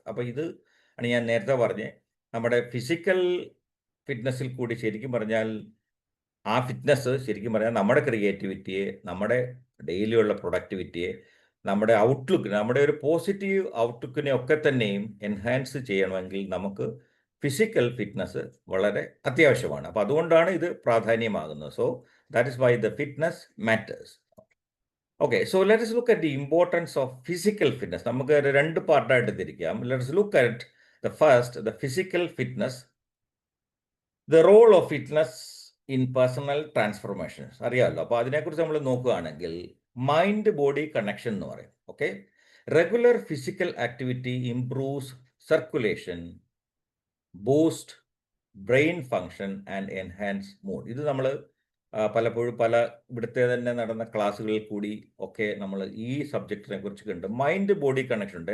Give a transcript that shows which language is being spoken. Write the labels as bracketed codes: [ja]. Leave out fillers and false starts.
[ml] അപ്പോൾ ഇത് ആണ് ഞാൻ നേരത്തെ പറഞ്ഞത്. നമ്മുടെ ഫിസിക്കൽ ഫിറ്റ്നസ്സിൽ കൂടി ശരിക്കും പറഞ്ഞാൽ ആ ഫിറ്റ്നസ് ശരിക്കും പറഞ്ഞാൽ നമ്മുടെ ക്രിയേറ്റിവിറ്റിയെ, നമ്മുടെ ഡെയിലിയുള്ള പ്രൊഡക്ടിവിറ്റിയെ, നമ്മുടെ ഔട്ട്ലുക്ക്, നമ്മുടെ ഒരു പോസിറ്റീവ് ഔട്ട്ലുക്കിനെ ഒക്കെ തന്നെയും എൻഹാൻസ് ചെയ്യണമെങ്കിൽ നമുക്ക് ഫിസിക്കൽ ഫിറ്റ്നസ് വളരെ അത്യാവശ്യമാണ്. അപ്പോൾ അതുകൊണ്ടാണ് ഇത് പ്രാധാന്യമാകുന്നത്. [en] So that is why the fitness matters. Okay, so let us look at the importance of physical fitness. [ml] നമുക്ക് 2 പാർട്ടായിട്ട് തിരിക്കാം. [en] Let us look at the first, the physical fitness, the role of fitness in personal transformations. [ml] അറിയാമല്ലോ. അപ്പോൾ അതിനെക്കുറിച്ച് നമ്മൾ നോക്കുകയാണെങ്കിൽ mind body connection എന്ന് പറയും. [en] Okay, regular physical activity improves circulation, boost brain function and enhance mood. [ml] ഇത് നമ്മൾ പലപ്പോഴും ഇവിടുത്തെ തന്നെ നടന്ന ക്ലാസ്സുകളിൽ കൂടി ഒക്കെ നമ്മൾ ഈ സബ്ജക്റ്റിനെ കുറിച്ച് കണ്ട് മൈൻഡ് ബോഡി കണക്ഷൻ ഉണ്ട്.